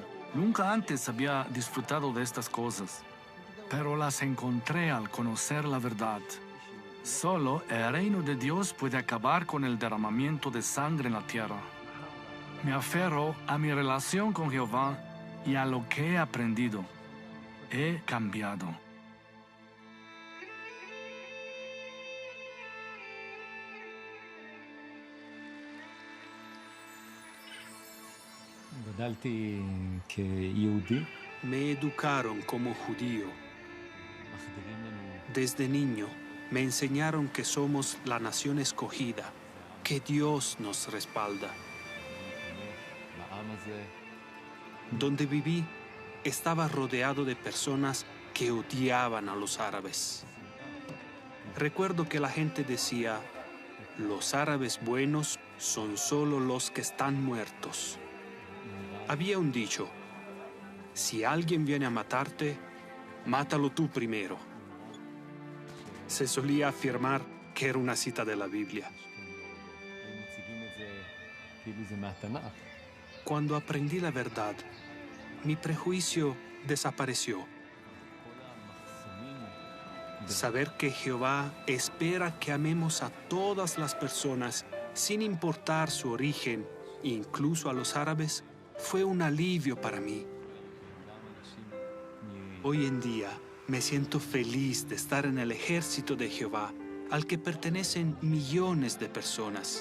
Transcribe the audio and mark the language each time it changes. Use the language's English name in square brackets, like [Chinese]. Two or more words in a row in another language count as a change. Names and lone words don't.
[Spanish] Nunca antes había disfrutado de estas cosas, pero las encontré al conocer la verdad. Solo el reino de Dios puede acabar con el derramamiento de sangre en la tierra. Me aferro a mi relación con Jehová y a lo que he aprendido. He cambiado. [Hebrew] גדלתי כיהודי. [Spanish] Me educaron como judío. [Hebrew] מחדירים לנו [Spanish] Desde niño me enseñaron que somos la nación escogida, que Dios nos respalda. [Hebrew] לעם הזה. [Spanish] Donde viví, estaba rodeado de personas que odiaban a los árabes. Recuerdo que la gente decía, los árabes buenos son solo los que están muertos. Había un dicho, si alguien viene a matarte, mátalo tú primero. Se solía afirmar que era una cita de la Biblia. [Hebrew] הם מציגים את זה כאילו זה מהתנ"ך. [Spanish] Cuando aprendí la verdad, mi prejuicio desapareció. [Hebrew] כל המחסומים [Spanish] Saber que Jehová espera que amemos a todas las personas sin importar su origen, incluso a los árabes, fue un alivio para mí. Hoy en día me siento feliz de estar en el ejército de Jehová, al que pertenecen millones de personas.